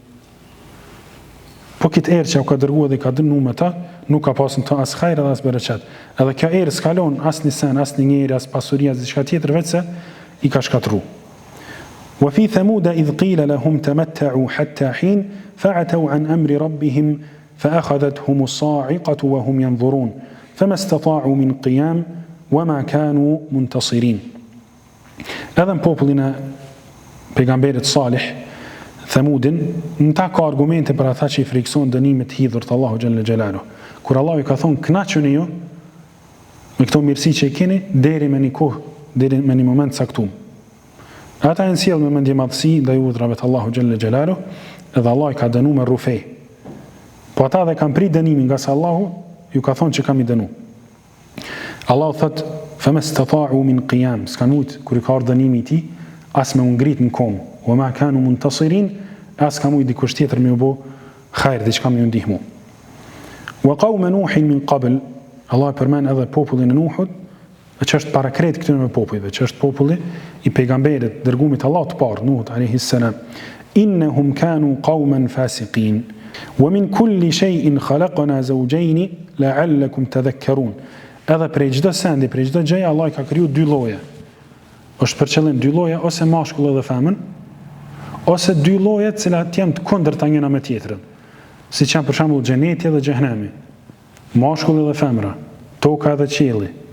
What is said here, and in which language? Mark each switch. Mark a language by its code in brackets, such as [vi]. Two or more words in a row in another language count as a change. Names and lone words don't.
[sq] Po këtë erë që ja ka dërguar dhe ka dënu me ta, nuk ka pas në ta as hajër as bereqet. Edhe kjo erë s'kalon as një sen, as një njeri, as pasuri, as diçka tjetër, veç se i ka shkatru. [ar] وفي ثمود إذ قيل لهم تمتعوا حتى حين فعتوا عن أمر ربهم فأخذتهم الصاعقة وهم ينظرون فما استطاعوا من قيام وما كانوا منتصرين. [sq] Edhe në popullin e pejgamberit Salih, Thamudin, në ta ka argumente për ata që i frikson dënimit hidhur të Allahu [ar] جل جلاله. [sq] Kur Allah i ka thonë kënaquni ju me këto mirësi që i keni deri me një kohë, deri me një moment caktuar. Ata e sjell me mendje madhësi ndaj urdhrave të Allahu [ar] جل جلاله, [sq] edhe Allah i ka dënuar me rrufej. Po ata dhe kanë prit dënimin nga se Allahu ju ka thonë që kam i dënu. Allahu thot [ar] فما استطاعوا من قيام, [sq] s'kan mujt kur i ka ardhur dënimi i tij as me u ngrit në kom, [ar] وما كانوا منتصرين, [sq] as ka mujt dikush tjetër me u bë hajër, diçka me u ndihmu. [ar] وقوم نوح من قبل, [sq] Allah përmend edhe popullin e Nuhut, që është para krejt këtyre popujve, që është populli i pejgamberit dërguar të Allahut të parë, Nuhut [ar] عليه السلام. إنهم كانوا قوما فاسقين ومن كل شيء خلقنا زوجين لعلكم تذكرون. [sq] Edhe prej çdo sendi, prej çdo gjëje Allah ka kriju dy lloje. Është për qëllim dy lloje, ose mashkull dhe femën, ose dy lloje të cilat janë të kundërta njëra me tjetrën. Siç janë për shembull xheneti dhe xhehenemi. Mashkulli dhe femra, toka dhe qielli.